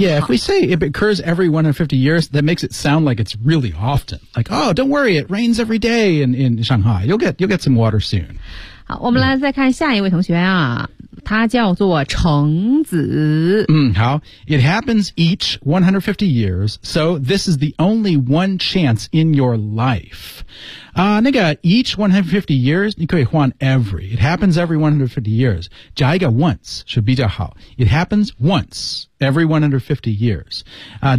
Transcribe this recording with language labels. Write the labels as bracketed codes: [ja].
[en] Yeah, if we say it occurs every 150 years, that makes it sound like it's really often. Like, oh, don't worry, it rains every day in Shanghai. You'll get some water soon. [zh] 好，我们来再看下一位同学啊，他叫做橙子。 [en] 好， it happens each 150 years, so this is the only one chance in your life. [zh] 那个 [en] each 150 years, [zh] 你可以换 every. [en] It happens every 150 years. [zh] 加一个 once 是比较好。 [en] It happens once every 150 years.